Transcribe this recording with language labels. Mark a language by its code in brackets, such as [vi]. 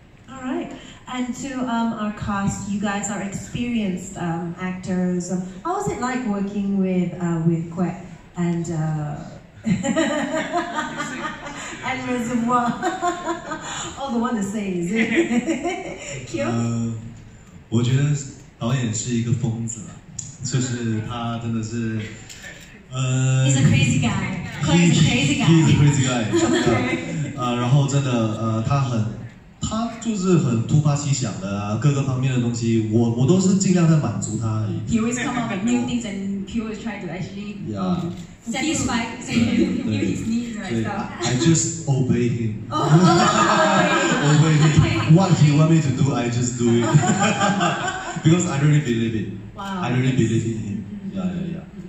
[en] All right. And to our cast, you guys are experienced actors. How was it like working with Quek and and Reservoir? Oh, the one to say is it? Q? [zh] 我觉得导演是一个疯子啦，就是他真的是 [en] He's a crazy guy. Quite a crazy guy. He's a crazy guy. [zh] 然后真的他就是很突发奇想的啊，各个方面的东西，我都是尽量在满足他而已。 [en] He always come up with new things and he always try to actually Satisfy his needs and stuff. I just obey him. Obey him. What he want me to do, I just do it. Because I really believe it. Wow. I really believe in him. Yeah.